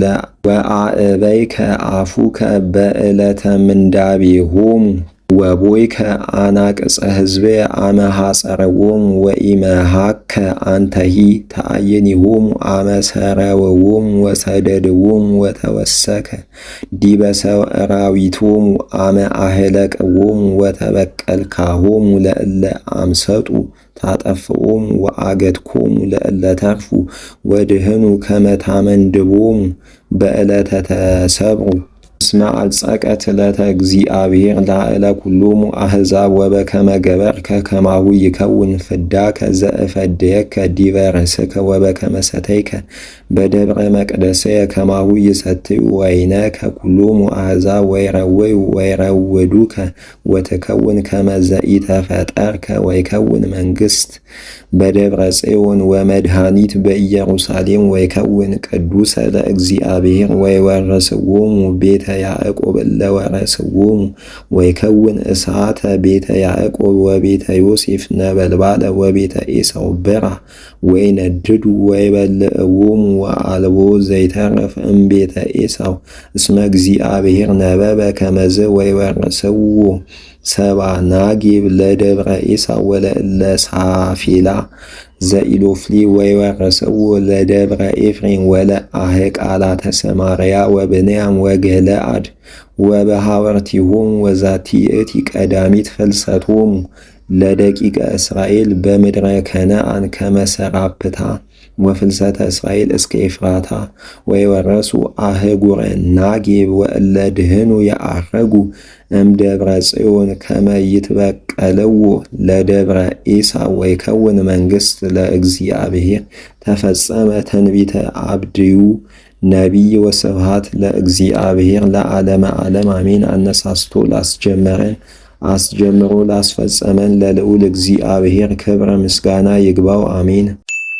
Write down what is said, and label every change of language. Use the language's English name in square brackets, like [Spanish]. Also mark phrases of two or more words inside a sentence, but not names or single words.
[Geez] ወአዕበይከ አፉከ በዕለተ ምንዳቤሆሙ ወቦይከ አናቅጸ ሕዝብየ አመ ሐጸረዎሙ ወኢመሃከ አንተሂ ተአይኒሆሙ አመ ሰረወዎሙ ወሰደድዎሙ ወተወሰከ ዲበ ሰራዊቶሙ አመ አህለቅዎሙ ወተበቀልካሆሙ ለእለ አምሰጡ ታጠፍኦሙ ወአገትኮሙ ለእለ ተርፉ ወድህኑ ከመ ታመንድቦሙ በዕለተ ተሰብሩ እስመ አልጸቀት ዕለተ እግዚአብሔር ላዕለ ኩሎሙ አሕዛብ ወበከመ ገበርከ ከማሁ ይከውን ፍዳከ ዘእፈድየከ ዲበ ርእስከ ወበከመ ሰተይከ በደብረ መቅደስየ ከማሁ ይሰትዩ ወይነከ ኩሎሙ አሕዛብ ወይረውዩ ወይረውዱከ ወትከውን ከመ ዘኢተፈጠርከ ወይከውን መንግሥት በደብረ ጽዮን ወመድኃኒት በኢየሩሳሌም ወይከውን ቅዱሰ ለእግዚአብሔር ወይወርስዎሙ ቤተ ያዕቆብ እለ ወረስዎሙ ወይከውን እሳተ ቤተ ያዕቆብ ወቤተ ዮሴፍ ነበልባለ ወቤተ ዔሳው ብራ ወይነድዱ ወይበልዕዎሙ ወአልቦ ዘይተርፍ እምቤተ ዔሳው እስመ እግዚአብሔር ነበበ ከመዝ ወይወርስዎ ሰብአ ናጌብ ለደብረ ዔሳው ወለእለ ሳፌላ ዘኢሎፍሊ ወይወርስዎ ለደብረ ኤፍሬም ወለአሕቃላተ ሰማርያ ወብንያም ወገለአድ ወበሐወርቲሆሙ ወዛቲ ይእቲ ቀዳሚት ፍልሰቶሙ ለደቂቀ እስራኤል በምድረ ከነዓን ከመ ሰራፕታ ወፍልሰተ እስራኤል እስከ ኤፍራታ ወይወረሱ አህጉረ ናጌብ ወእለ ድህኑ የዐረጉ እምደብረ ጽዮን ከመ ይትበቀልዎ ለደብረ ዔሳው ወይከውን መንግሥት ለእግዚአብሔር ተፈጸመ ትንቢተ አብድዩ ነቢይ ወስብሐት ለእግዚአብሔር ለዓለመ ዓለም አሜን። [Amharic] አነሳስቶ ላስጀመረን አስጀምሮ ላስፈጸመን ለልዑል እግዚአብሔር ክብረ ምስጋና ይግባው አሜን።